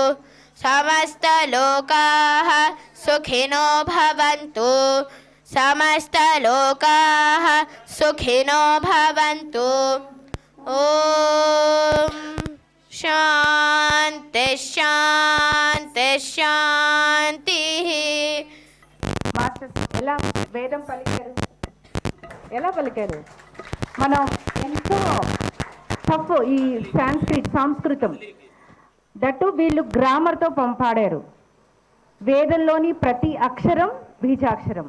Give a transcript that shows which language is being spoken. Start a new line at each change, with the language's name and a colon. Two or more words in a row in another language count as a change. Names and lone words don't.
Sanskrit: समस्तलोकाः सुखिनो भवन्तु समस्तलोकाः सुखिनो भवन्तु ॐ शान्ति शान्ति शान्तिः
Telugu: మాస్టర్స్ ఎలా వేదం పలికారు, ఎలా పలికారు? మనం ఎంతో టఫ్ ఈ సంస్కృతం దట్టు వీళ్ళు గ్రామర్తో పాడారు. వేదంలోని ప్రతి అక్షరం బీజాక్షరం.